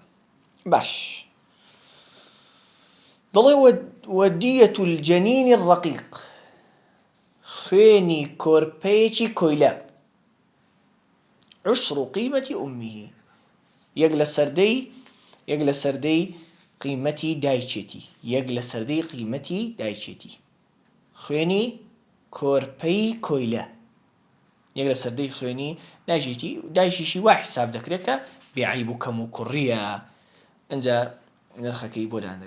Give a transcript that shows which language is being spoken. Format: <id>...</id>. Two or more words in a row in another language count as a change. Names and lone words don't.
<ckb>باش دەڵێ</ckb> <ar>ودية الجنين الرقيق</ar> <ckb>خوێنی کۆرپەیەکی کۆیلە 10</ckb> <ar>قيمة أمه</ar> <ckb>یەک لە سەردەی قیمەتی دایچێتی یەک لە سەردەی قیمەتی دایچێتی. خوێنی کۆرپەی کۆیلە یەک لە سەردەی خوێنی دایچیشی وا حساب دەکرێت کە بێعیب و کەم و کوڕیە ئەنجا نرخەکەی بۆ دانرێت.</ckb>